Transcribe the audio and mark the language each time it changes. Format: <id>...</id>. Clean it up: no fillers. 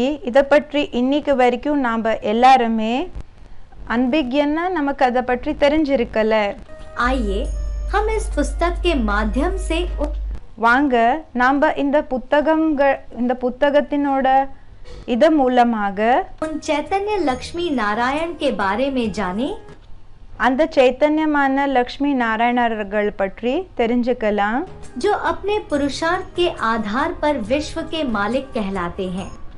<ta>இத பற்றி இன்னைக்கு வரைக்கும் நாம எல்லாருமே அன்பிக்யன்னா நமக்கு அத பற்றி தெரிஞ்சிருக்கல</ta> <hi>आइए हम इस पुस्तक के माध्यम से</hi> <ta>வாங்க நாம இந்த புத்தகத்தினோட இத மூலமாக</ta> <hi>उन चैतन्य लक्ष्मी नारायण के बारे में जाने</hi> <ta>அந்த சைத்தன்யமான லக்ஷ்மி நாராயணர்கள் பற்றி தெரிஞ்சுக்கலாம்</ta> <hi>जो अपने पुरुषार्थ के आधार पर विश्व के मालिक कहलाते हैं</hi>